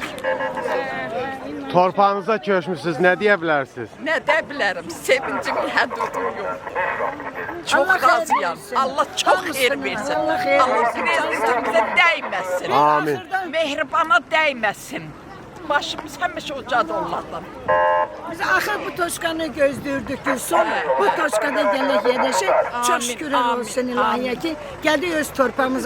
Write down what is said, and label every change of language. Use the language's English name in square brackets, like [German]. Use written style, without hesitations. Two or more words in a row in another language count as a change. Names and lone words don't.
[Azerbaijani] Torpağınıza köçmüsünüz, nə deyə bilərsiniz? Ne de bilirim, sevincim həddudu yok. Çok razıyam. Allah çok xeyir versin. Allah prezidentimizə dəyməsin. Amin. Mehribana dəyməsin. Başımız həmişə ucadı onlardan. Biz axır bu toşkanı gözlürdük ki, son bu toşkada gələk yerləşək. Çox şükürlər olsun ilahiyə ki, gəldik öz torpağımıza.